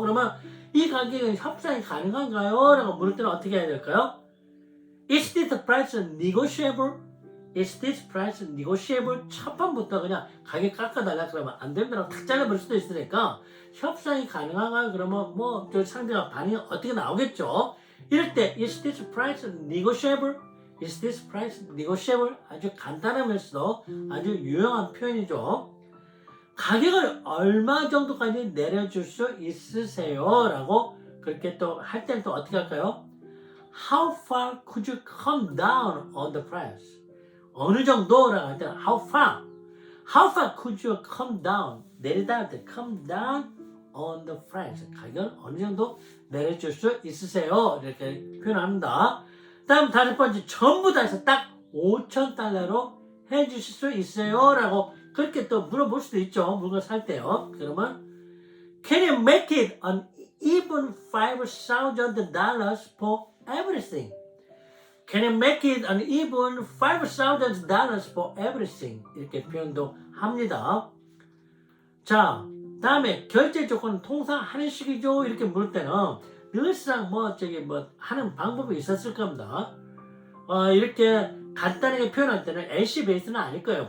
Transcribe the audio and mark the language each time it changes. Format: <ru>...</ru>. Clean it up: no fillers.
<ko>그러면 이 가격은 협상이 가능한가요? 라고 물을 때는 어떻게 해야 될까요?</ko> <en>Is this price negotiable? Is this price negotiable?</en> <ko>첫 번부터 그냥 가격 깎아달라 그러면 안 된다고 탁 잘라버릴 수도 있으니까 협상이 가능한가요? 그러면 저 상대가 반응이 어떻게 나오겠죠? 이럴 때</ko> <en>Is this price negotiable? Is this price negotiable?</en> <ko>아주 간단하면서도 아주 유용한 표현이죠. 가격을 얼마 정도까지 내려줄 수 있으세요? 라고 그렇게 또 할 때는 또 어떻게 할까요?</ko> <en>How far could you come down on the price?</en> <ko>어느 정도라고 할 때는</ko> <en>how far could you come down?</en> <ko>내리다 할 때</ko> <en>come down on the price.</en> <ko>가격을 어느 정도 내려줄 수 있으세요? 이렇게 표현합니다. 다음 다섯 번째, 전부 다 해서 딱 $5,000로 해주실 수 있어요? 라고 그렇게 또 물어볼 수도 있죠. 물건 살 때요. 그러면</ko> <en>Can you make it an even $5,000 for everything? Can you make it an even $5,000 for everything?</en> <ko>이렇게 표현도 합니다. 자, 다음에 결제 조건은 통상 하는 식이죠. 이렇게 물을 때는 늘상 하는 방법이 있었을 겁니다. 이렇게 간단하게 표현할 때는 LC 베이스는 아닐 거예요.</ko>